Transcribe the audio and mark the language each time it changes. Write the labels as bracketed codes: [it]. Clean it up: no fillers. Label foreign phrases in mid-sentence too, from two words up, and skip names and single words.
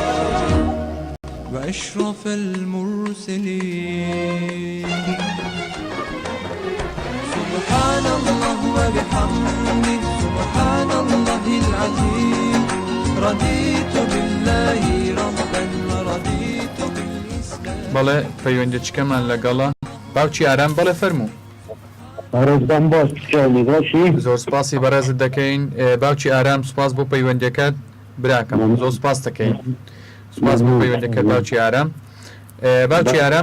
[ar] وأشرف المرسلين سبحان الله وبحمده سبحان الله العظيم رضيت بالله ربا ورضيت بالإسلام [ckb] بەڵێ پەیوەندیچکەمان لەگەڵا باوکی ئارام بەڵێ فەرموو ڕێزدان باش پیاوی باشی زۆر سپاسی بەڕێزت دەکەین باوکی ئارام سوپاس بۆ پەیوەندیەکەت براکەم زۆر سپاس دەکەین سپاس بۆ پەیوەندیەکەت باوکی ئارام باوکی ئارام